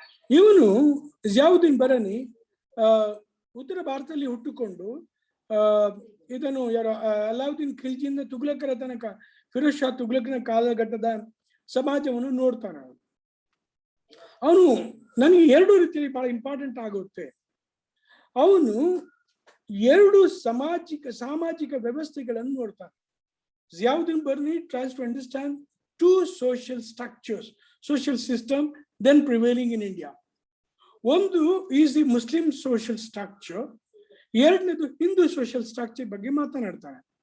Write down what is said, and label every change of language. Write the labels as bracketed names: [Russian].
[Kannada] ಇವನು ಜಿಯಾವುದ್ದೀನ್ ಬರನಿ ಉತ್ತರ ಭಾರತದಲ್ಲಿ ಹುಟ್ಟುಕೊಂಡು ಇದನ್ನು ಅಲಾವುದ್ದೀನ್ ಖಿಲ್ಜಿಯಿಂದ ತುಘಲಕರ ತನಕ, ಫಿರೋಜ್ ಶಾ ತುಘಲಕನ ಕಾಲಘಟ್ಟದ ಸಮಾಜವನ್ನು ನೋಡ್ತಾನೆ. ಅವನು ನನಗೆ 2 ರೀತಿಯಲ್ಲಿ ಬಹಳ ಇಂಪಾರ್ಟೆಂಟ್ ಆಗುತ್ತೆ. ಅವನು 2 ಸಾಮಾಜಿಕ ವ್ಯವಸ್ಥೆಗಳನ್ನು ನೋಡ್ತಾನೆ. [English] Ziauddin Barani tries to understand 2 social structures, social system then prevailing in India. [Kannada] ಒಂದು [English] is the Muslim social structure, [Kannada] ಎರಡನೇದು ಹಿಂದೂ ಸೋಷಿಯಲ್ ಸ್ಟ್ರಕ್ಚರ್ ಬಗ್ಗೆ ಮಾತನಾಡ್ತಾನೆ.